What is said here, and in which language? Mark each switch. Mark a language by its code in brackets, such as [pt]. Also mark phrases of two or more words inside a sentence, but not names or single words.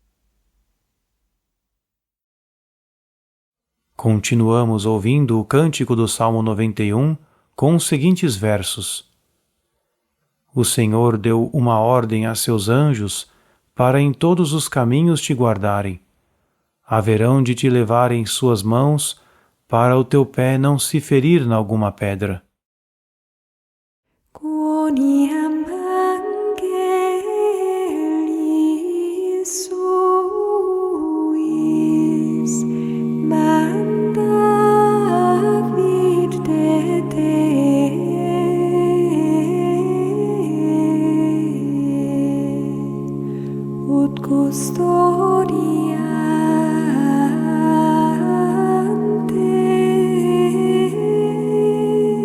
[pt] Continuamos ouvindo o cântico do Salmo 91 com os seguintes versos: O Senhor deu uma ordem a seus anjos para em todos os caminhos te guardarem. Haverão de te levar em suas mãos para o teu pé não se ferir em alguma pedra. [la] Quoniam angelis suis mandavit de te, ut custodiantes